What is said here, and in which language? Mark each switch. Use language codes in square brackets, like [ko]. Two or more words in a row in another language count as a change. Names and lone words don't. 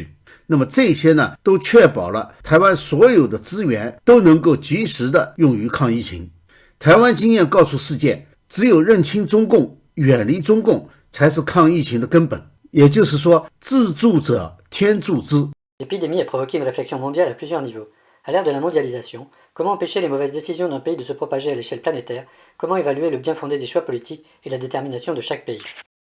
[zh] 那么这些呢，都确保了台湾所有的资源都能够及时的用于抗疫情。台湾经验告诉世界，只有认清中共，远离中共，才是抗疫情的根本。也就是说，自助者天助之。 [fr] L'épidémie a provoqué une réflexion mondiale à plusieurs niveaux. À l'ère de la mondialisation, comment empêcher les mauvaises décisions d'un pays de se propager à l'échelle planétaire? Comment évaluer le bien fondé des choix politiques et la détermination de chaque pays?